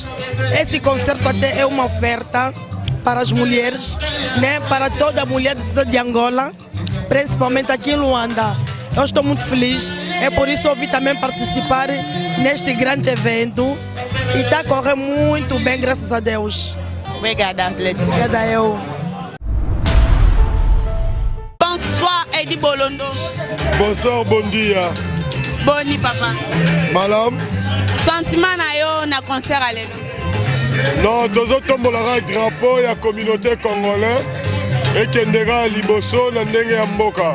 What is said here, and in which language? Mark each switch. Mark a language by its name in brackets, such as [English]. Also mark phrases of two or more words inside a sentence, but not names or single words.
[Portuguese] Esse concerto até é uma oferta para as mulheres, né? Para toda mulher de Angola, principalmente aqui em Luanda. Eu estou muito feliz, é por isso que eu vim também participar neste grande evento e está a correr muito bem, graças a Deus. Obrigada, Letícia. Obrigada eu. [French] Bonsoir, Edi Bolondo. Bonsoir, [Portuguese] bon dia. [Lingala] Boni, papa. [French] Madame. [Lingala] Sentiment na yo na concert à l'élo? Non, tozotombolaka drapeau ya [French] communauté congolais [Lingala] ekendeka liboso na ndenge ya mboka.